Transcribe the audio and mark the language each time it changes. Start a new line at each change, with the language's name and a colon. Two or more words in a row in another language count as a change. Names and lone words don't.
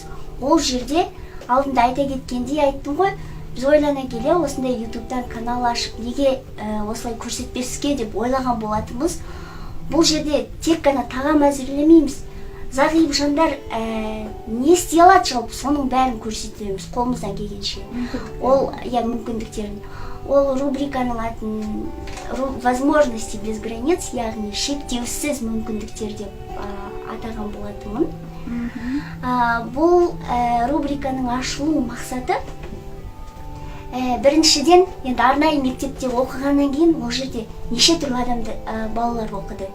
Kazakh: Ол жерде алдында айта кеткендей айттым ғой, біз ойлана келе осындай ютубтан канал ашып, неге осылай көрсетпеске деп ойлаған болатынбыз. Бұл жерде тек қана тағам әзірлемейміз. Зағип жандар не істей алады жалпы, соның бәрін көрсетеміз қолымыздан келгенше. Ол мүмкіндіктерін. Ол рубриканың атын
Russian: возможности без границ,
Kazakh: яғни шектеусіз мүмкіндіктер деп атаған болатынмын. Бұл рубриканың ашылу мақсаты біріншіден, енді арнайы мектепте оқығаннан кейін ол жерде неше түрлі адамды балалар оқыды.